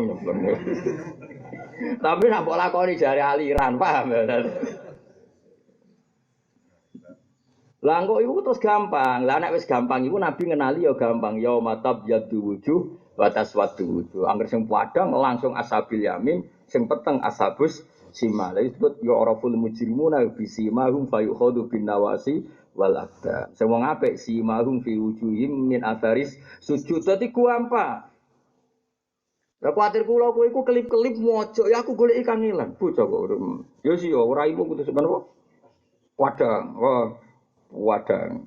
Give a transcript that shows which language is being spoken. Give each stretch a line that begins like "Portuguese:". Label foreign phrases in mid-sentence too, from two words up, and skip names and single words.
Javanese: Tapi nak mbok lakoni jare aliran, paham ya? Lah kok iku terus gampang. Lah nek wis gampang iku Nabi ngenali ya gampang.
Arabic: يوم تبيض وجوه وتسود وجوه.
Javanese: Angger sing padang langsung
Arabic: أصحاب اليمين,
Javanese: sing peteng
Arabic: أصحاب الشمال.
Javanese: Lha disebut ya
Arabic: يعرف المجرمون بسيماهم فيؤخذ بالنواصي والأقدام.
Javanese: Sing wong apik
Arabic: سيماهم في وجوههم من أثر السجود.
Javanese: Dadi gampang. Lah kuwatir kula kowe iku kelip-kelip mojok ya aku goleki kangelan. Bocah kok. Ya sih ora iku kudu sepen apa? Padang. Wah, padang.